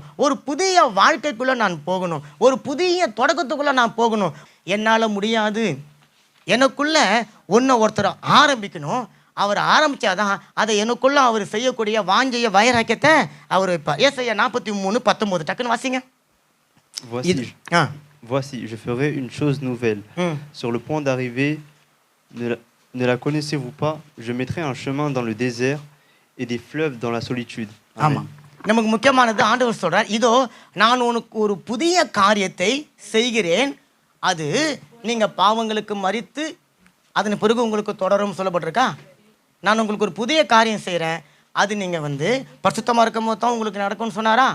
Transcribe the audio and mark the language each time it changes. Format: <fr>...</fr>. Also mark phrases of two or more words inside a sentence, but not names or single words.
<ta>ஒரு புதிய வாழ்க்கைக்குள்ளே நான் போகணும். ஒரு புதிய தொடக்கத்துக்குள்ளே நான் போகணும். என்னால் முடியாது, எனக்குள்ள ஒருத்தர் ஆரம்பிக்கணும். அவர் ஆரம்பித்தாதான் அதை எனக்குள்ள அவர் செய்யக்கூடிய வாஞ்சைய வைராக்கியத்தை அவர் வைப்பார். ஏசாயா 43:19 டக்குன்னு வாசிங்க.</ta> <fr>Voici, je ferai une chose nouvelle. Sur le point d'arriver, ne la connaissez-vous pas? Je mettrai un chemin dans le désert et des fleuves dans la solitude.</fr> <ta>ஆமாம், நமக்கு முக்கியமானது ஆண்டவர் சொல்றார், இதோ நான் உனக்கு ஒரு புதிய காரியத்தை செய்கிறேன், அது நீங்கள் பாவங்களுக்கு மரித்து அதன் பிறகு உங்களுக்கு தொடரும் சொல்லப்பட்டிருக்கா. நான் உங்களுக்கு ஒரு புதிய காரியம் செய்கிறேன், அது நீங்கள் பரிசுத்தமாக இருக்கும் போது தான் உங்களுக்கு நடக்கும்னு சொன்னாரா.</ta>